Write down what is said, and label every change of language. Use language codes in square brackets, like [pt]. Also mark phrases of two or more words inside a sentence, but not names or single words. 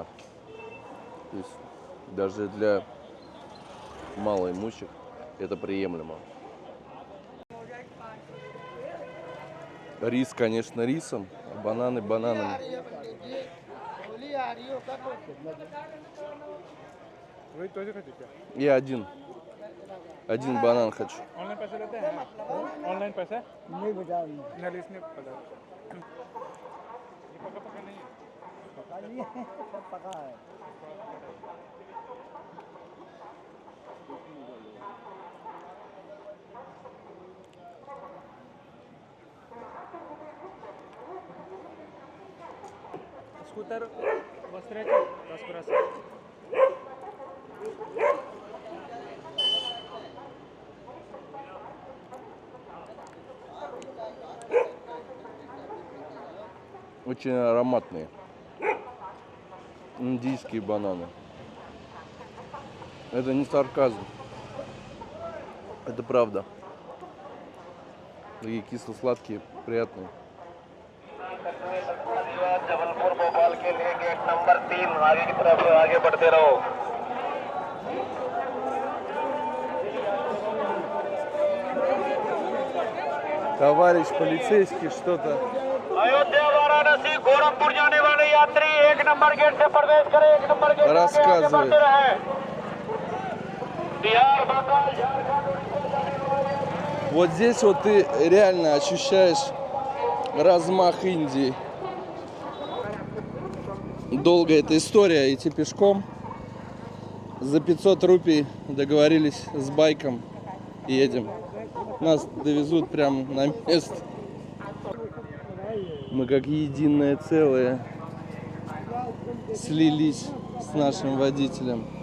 [ru] То есть даже для малоимущих это приемлемо. Рис, конечно, рисом, а бананы бананами. Я один банан хочу. [hi] ऑनलाइन पैसे लेते हैं ऑनलाइन पैसे नहीं बता ना इसने पता ये पका पका नहीं है पका नहीं है सब पका है स्कूटर वस्त्राचे 10% [ru] Очень ароматные. Индийские бананы. Это не сарказм. Это правда. Такие кисло-сладкие, приятные. [hi] जबलपुर भोपाल के लिए गेट नंबर 3 आगे की तरफ आगे बढ़ते रहो [ru] Товарищ полицейский что-то [hi] अयोध्या वाराणसी गोरखपुर जाने वाले यात्री 1 नंबर गेट से प्रवेश करें 1 नंबर गेट से आगे बढ़ते रहे बिहार बंगाल झारखंड [ru] Вот здесь вот ты реально ощущаешь размах Индии. Долгая эта история, идти пешком. За 500 рупий договорились с байком. Едем. Нас довезут прямо на место. Мы как единое целое слились с нашим водителем.